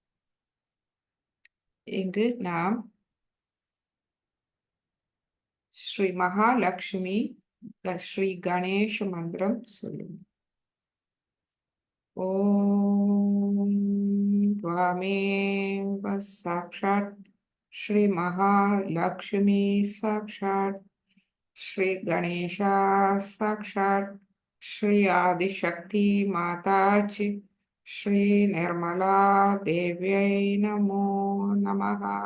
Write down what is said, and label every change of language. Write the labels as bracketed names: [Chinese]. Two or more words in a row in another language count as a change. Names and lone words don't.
[Tamil] இங்கு நாம் ஸ்ரீ மகாலட்சுமி ஸ்ரீ கணேஷ மந்திரம் சொல்லுவோம். [Sanskrit] ஓம் त्वामेव साक्षात् श्री महालक्ष्मी साक्षात् श्री गणेशा साक्षात् श्री आदिशक्ति माता च श्री निर्मला देव्यै नमो नमः.